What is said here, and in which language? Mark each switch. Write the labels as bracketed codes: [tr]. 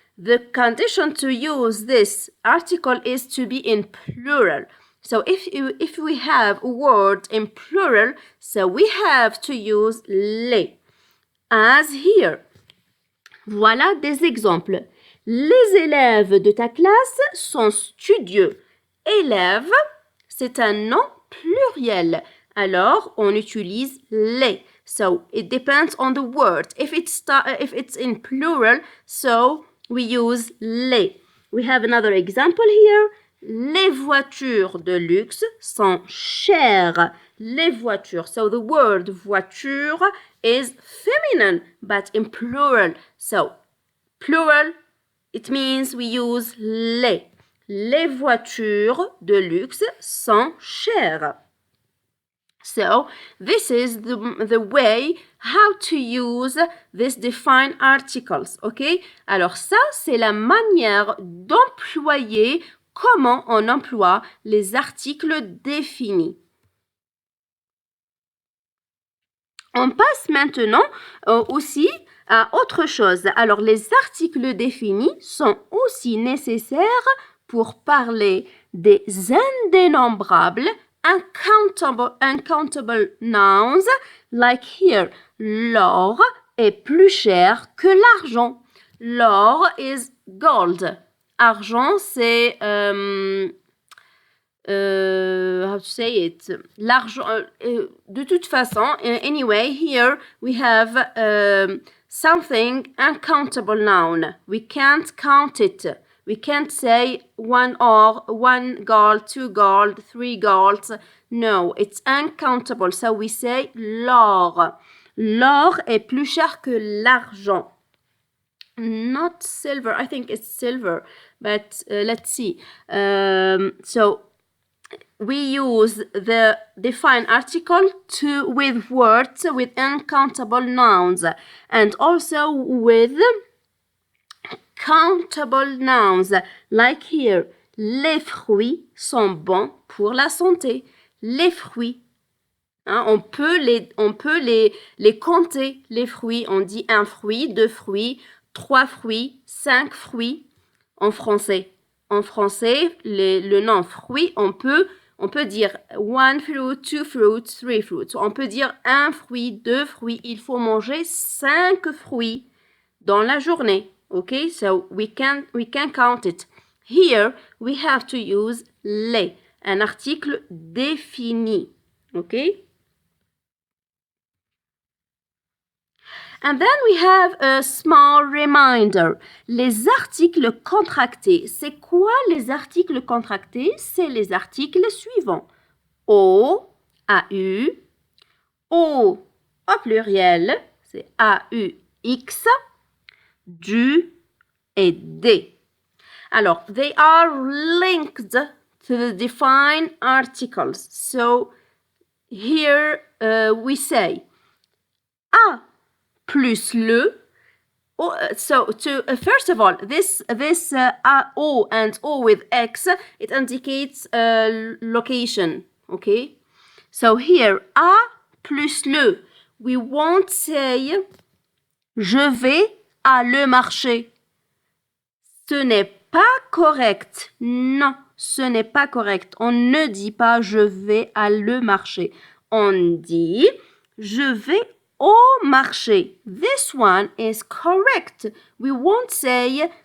[en] The condition to use this article is to be in plural. So if we have a word in plural, so we have to use les. As here. [fr] Voilà des exemples. Les élèves de ta classe sont studieux. Élève, c'est un nom pluriel. Alors, on utilise les. [en] So, it depends on the word. If it's in plural, so we use les. We have another example here. [fr] Les voitures de luxe sont chères. Les voitures. [en] So the word voiture is feminine, but in plural. So plural, it means we use les. [fr] Les voitures de luxe sont chères. [en] So this is the way how to use these defined articles, ok? [fr] Alors ça, c'est la manière d'employer comment on emploie les articles définis. On passe maintenant aussi à autre chose. Alors, les articles définis sont aussi nécessaires pour parler des indénombrables, [en] uncountable nouns, like here. [fr] L'or est plus cher que l'argent. [en] L'or is gold. [fr] Argent, c'est [en] how to say it? L'argent. [fr] De toute façon, [en] anyway, here we have something uncountable noun. We can't count it. We can't say one gold, 2 gold, 3 golds. No, it's uncountable. So we say l'or. [fr] L'or est plus cher que l'argent. [en] Not silver. I think it's silver, but let's see. So we use the defined article with words with uncountable nouns and also with countable nouns, like here. [fr] Les fruits sont bons pour la santé. Les fruits. Hein, on peut les compter, les fruits. On dit 1 fruit, 2 fruits, 3 fruits, 5 fruits en français. En français, le nom fruit, on peut dire 1 fruit, 2 fruits, 3 fruits. On peut dire 1 fruit, 2 fruits. Il faut manger 5 fruits dans la journée. [en] Okay, so we can count it. Here, we have to use les, [fr] un article défini. [en] Okay? And then we have a small reminder. [fr] Les articles contractés. C'est quoi les articles contractés? C'est les articles suivants. Au, AU, au pluriel, c'est AUX, du et des. Alors, [en] they are linked to the defined articles. So, here we say a plus le. So, first of all, this O and O with X, it indicates location, okay? So here, a plus le. We won't say [fr] je vais à le marché. Ce n'est pas correct. Non, ce n'est pas correct. On ne dit pas je vais à le marché. On dit je vais au marché. [en] This one is correct. We won't say